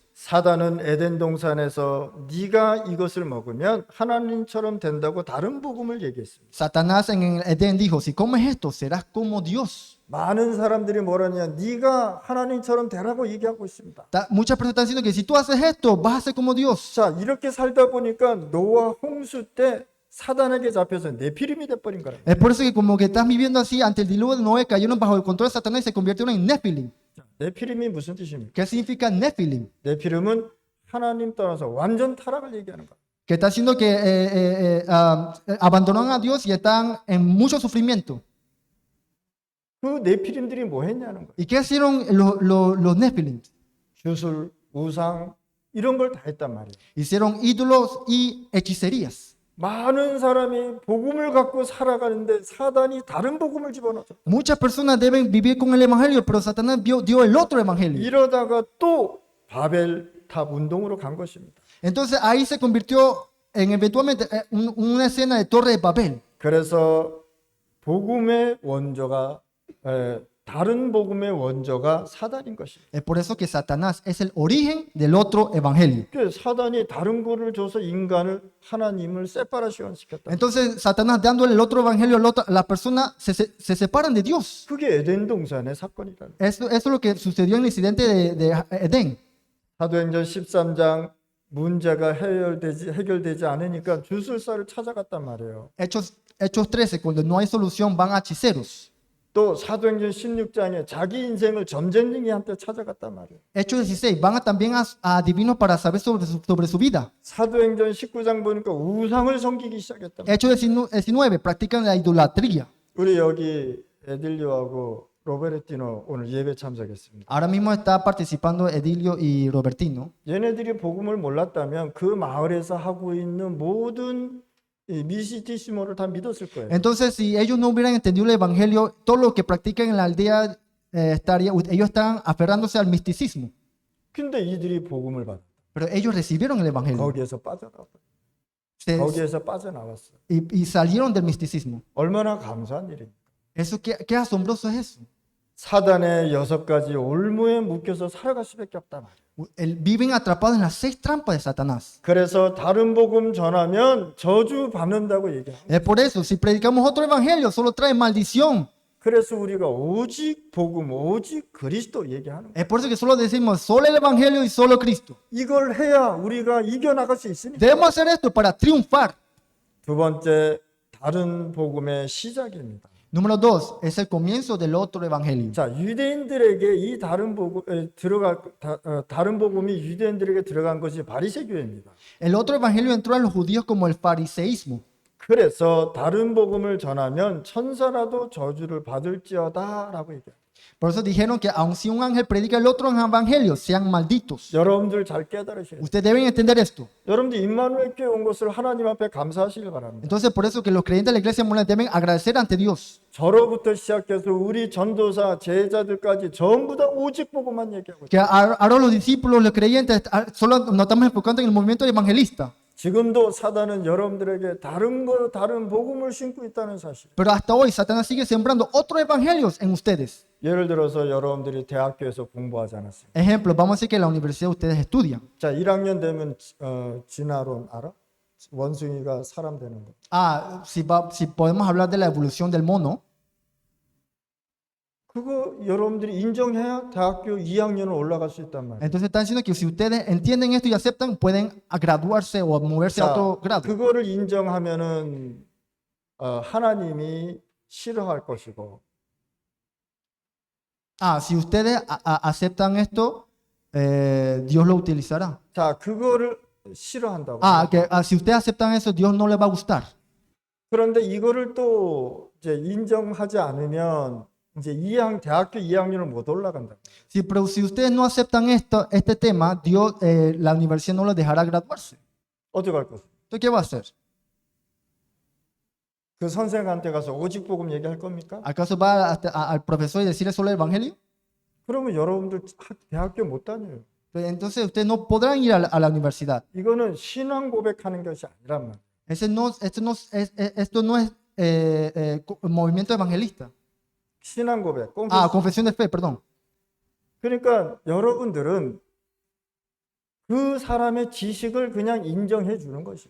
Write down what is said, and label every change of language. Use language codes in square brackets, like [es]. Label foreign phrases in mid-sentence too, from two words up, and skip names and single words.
[ko] 사단은 에덴 동산에서 네가 이것을 먹으면 하나님처럼 된다고 다른 복음을 얘기했습니다. [es] Satanás en el Edén dijo, si comes esto, serás como Dios. [ko] 많은 사람들이 뭐라냐? 네가 하나님처럼 되라고 얘기하고 있습니다. [es] Muchas personas están diciendo que si tú haces esto, vas a ser como Dios. [ko] 자, 이렇게 살다 보니까 노아 홍수 때 사단에게 잡혀서 네피림이 돼버린 거라. [es] Es por eso que como que estás viviendo así, ante el diluvio de Noé, cayeron bajo el control de Satanás y se convirtieron en Nephilim. [ko] 네피림이 무슨 뜻입니까? [es] ¿Qué significa Nephilim? [ko] 네피림은 하나님 떠나서 완전 타락을 얘기하는 거야. [es] Que está diciendo que abandonaron a Dios y están en mucho sufrimiento. [ko] 그 네피림들이 뭐 했냐는 거야. [es] ¿Y qué hicieron los Nephilim? [ko] 주술, 우상 이런 걸 다 했단 말이에요. [es] Hicieron ídolos y hechicerías. [ko] 많은 사람이 복음을 갖고 살아가는데 사단이 다른 복음을 집어넣었다. [es] Muchas personas deben vivir con el evangelio, pero Satanás dio el otro evangelio. [ko] 이러다가 또 바벨탑 운동으로 간 것입니다. [es] Entonces ahí se convirtió en eventualmente una escena de Torre de Babel. [ko] 그래서 복음의 원조가 다른 복음의 원조가 사단인 것입니다. [es] Es por eso que Satanás es el origen del otro evangelio. [ko] 그래서 사단이 다른 거를 줘서 인간을 하나님을 세파라시온 시켰다. [es] Entonces Satanás dándole el otro evangelio a las personas se separan de Dios. [ko] 그게 에덴 동산의 사건이다. [es] Eso es lo que sucedió en el incidente de Edén. [ko] 사도행전 13장 문제가 해결되지 않으니까 주술사를 찾아갔단 말이에요. [es] Hechos 13, cuando no hay solución, van a hechiceros. [ko] 또 사도행전 16장에 자기 인생을 점쟁이한테 찾아갔단 말이에요. [es] Hechos 16, van también a divinos para saber sobre su vida. [ko] 사도행전 19장 보니까 우상을 섬기기 시작했단 말이에요. [es] Hechos 19, practican la idolatría. [ko] 우리 여기 에딜리오하고 로베르티노 오늘 예배 참석했습니다. [es] Ahora mismo está participando Edilio y Robertino. [ko] 얘네들이 복음을 몰랐다면 그 마을에서 하고 있는 모든 이 미시티시모를 다 믿었을 거예요. [es] Entonces, si ellos no hubieran entendido el evangelio, todo lo que practican en la aldea ellos están aferrándose al misticismo. [ko] 근데 이들이 복음을 받아. [es] Pero ellos recibieron el evangelio [ko] 거기에서 빠져나왔어. [es] Se- [ko] 거기에서 빠져나왔어. [es] y salieron del misticismo. [ko] 얼마나 감사한 일입니까? [es] Eso, qué asombroso es eso. [ko] 사단의 6가지 올무에 묶여서 살아갈 수밖에 없단 말이에요. [es] Viven atrapados en las 6 trampas de Satanás. [ko] 그래서 다른 복음 전하면 저주 받는다고 얘기합니다. [es] Es por eso, si predicamos otro evangelio, solo trae maldición. [ko] 그래서 우리가 오직 복음, 오직 그리스도 얘기하는 거예요. [es] Es por eso que solo decimos solo el evangelio y solo Cristo. [ko] 이걸 해야 우리가 이겨나갈 수 있으니까. [es] Debemos hacer esto para triunfar. [ko] 두 번째, 다른 복음의 시작입니다. [es] Número 2, es el comienzo del otro evangelio. [ko] 자, 유대인들에게 이 다른 복음이 유대인들에게 들어간 것이 바리새교회입니다. [es] El otro evangelio entró a los judíos como el fariseísmo. [ko] 그래서 다른 복음을 전하면 천사라도 저주를 받을지어다라고 얘기해요. [es] Por eso dijeron que aun si un ángel predica el otro evangelio, sean malditos. [ko] 여러분들 잘 깨달으셔야 돼요. [es] Ustedes deben entender esto. [ko] 여러분들 임마누엘 교회 온 것을 하나님 앞에 감사하시길 바랍니다. [es] Entonces, por eso que los creyentes de la iglesia mundial deben agradecer ante Dios. [ko] 저로부터 시작해서 우리 전도사, 제자들까지 전부 다 오직 복음만 얘기하고 있어요. [es] Que ahora los discípulos, los creyentes, solo nos estamos enfocando en el movimiento evangelista. [ko] 지금도 사단은 여러분들에게 다른 복음을 심고 있다는 사실. [es] Pero hasta hoy Satanás sigue sembrando otros evangelios en ustedes. [ko] 예를 들어서 여러분들이 대학교에서 공부하지 않았어요. [es] Ejemplo, vamos a decir que en la universidad ustedes estudian. [ko] 자, 1학년 되면 진화론 알아? 원숭이가 사람 되는 거. [es] Si podemos hablar de la evolución del mono, [ko] 그거 여러분들이 인정해야 대학교 2학년을 올라갈 수 있단 말이에요. [es] entonces están diciendo que si ustedes entienden esto y aceptan, pueden graduarse o moverse a [ko] 자, [es] otro grado. [ko] 그거를 인정하면은 하나님이 싫어할 것이고. [es] Si ustedes aceptan esto, Dios lo utilizará. [ko] 자, 그거를 싫어한다고. [es] Si ustedes aceptan eso, Dios no les va a gustar. [ko] 그런데 이거를 또 이제 인정하지 않으면 이제 대학교 2학년을 못 올라간다. [es] Pero si ustedes no aceptan este tema, Dios, la universidad no los dejará graduarse. [ko] 어떻게 할 거예요? [es] Entonces, ¿qué va a hacer? [ko] 그 선생한테 가서 오직 복음 얘기할 겁니까? [es] ¿Acaso va al profesor y decirle solo el evangelio? [ko] 그러면 여러분들 대학교 못 다녀요. [es] Entonces ustedes no podrán ir a la universidad. [ko] 이거는 신앙 고백하는 것이 아니란 말이에요. [es] Esto no es movimiento evangelista. [ko] 신앙 고백. [es] Confesión de fe, perdón. [ko] 그러니까 여러분들은 그 사람의 지식을 그냥 인정해 주는 것이에요.